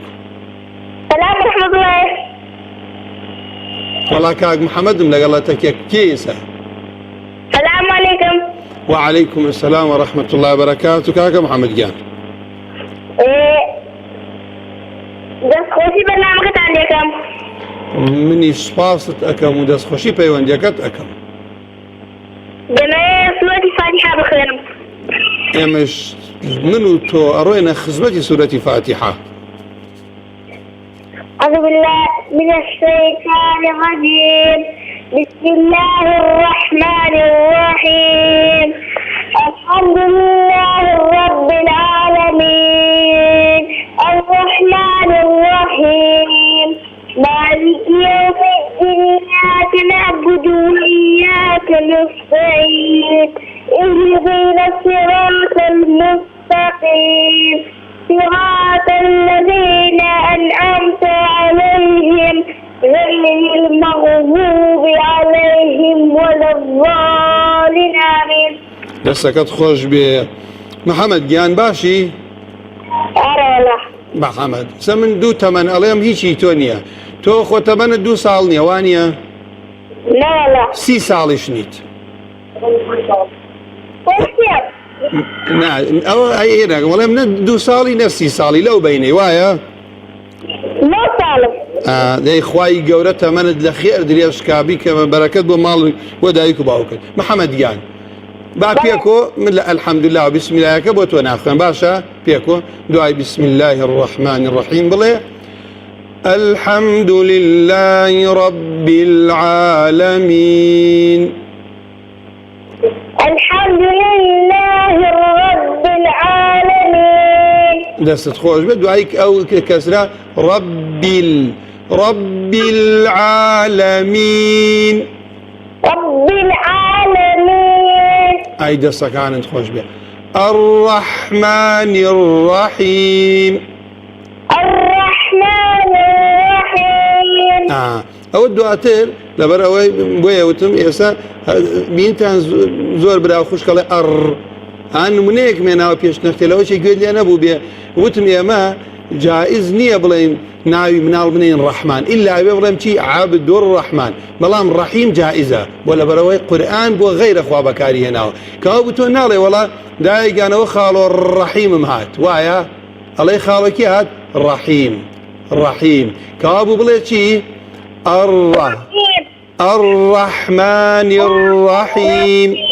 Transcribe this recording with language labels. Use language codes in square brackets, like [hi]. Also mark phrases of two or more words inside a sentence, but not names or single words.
[ar] سلام ورحمة الله. [ckb] وەڵا کاک محەممەدم لەگەڵەتە کێسە [ar] السلام عليكم. وعليكم السلام ورحمة الله وبركاته كاك محمد جان [ckb] دەست خۆشی بەرنامەکەتان دەکەم. منی سپاست ئەەکەم و دەستخۆشی پەیوەندیەکەت ئەەکەم دەمەوێت سورەتی فاتحە بخوێنم. ئێمەش من و تۆ ئەڕۆینە خزمەتی سورەتی فاتحە. [ar] أعوذ بالله من الشيطان الرجيم. بسم الله الرحمن الرحيم. الحمد لله رب العالمين الرحمن الرحيم مالك يوم الدين إياك نعبد وإياك نستعين اهدنا الصراط المستقيم صراط الذين أنعمت عليهم غير المغضوب عليهم ولا الضالين آمين. [ckb] دەستەکەت خۆش بێ محەممەد گیان باشی؟ [ar] أرى [ckb] محەممەد سە من دوو تەمەن ئەڵێم هیچی تۆ نییە تۆ خۆ تەمەنت 2 ساڵ نییە وانە؟ [ar] لا لا [ckb] 30 ساڵیش نیت ئەوە ئێرە وەڵێم نە 2 ساڵی نە 30 ساڵی لەو بینەی وایە؟ [ar] لا سالم. [ckb] دەی خوای گەورە تەمەنت لە خێر درێژکابی کە بەرەکەت بۆ ماڵ بۆ دایک و باوکت. محەممەد گیان با پێکۆ من لە الحەمدولله و بسم اللهەکە بۆ تۆ ناخوێن باشە پێکۆ دوای [ar] بسم الله الرحمن الرحیم [ckb] بڵێ [ar] الحمد لله رب العالمين. الحمد لله رب العالمين. [ckb] دەستت خۆش بێت دوایک ئەو کەسرا [ar] رب العالمين. رب العالمين. [ckb] ئای دەستەکانت خۆش بێ [ar] الرحمن الرحیم. الرحمن الرحيم. [ckb] ئەوە دواتر لەبەر ئەوەی بۆیە وتم ئێستا بینتان زۆر برا خوشکەڵێ هەن نمونەیەک مێناوە پێشنەختێلەوەی گوێت لێ نەبوو بێ وتم ئێمە جائز نییە بڵێن ناوی مناڵ بنین ڕەحمان ئللا بێ بڵێم چی عابدور ڕەحمان بەڵام ڕەحیم جائزە بۆ لەبەرەوەی قورئان بۆ غەیرە خوا بەکاری هێناوە کەوا بوو تۆ ناڵێ وەڵا دایگانەوە خاڵۆ ڕەحیمم هات وایە ئەڵێ خاڵێکی هات ڕەحیم کەوا بوو بڵێ چی [ar] الرحمن الرحيم.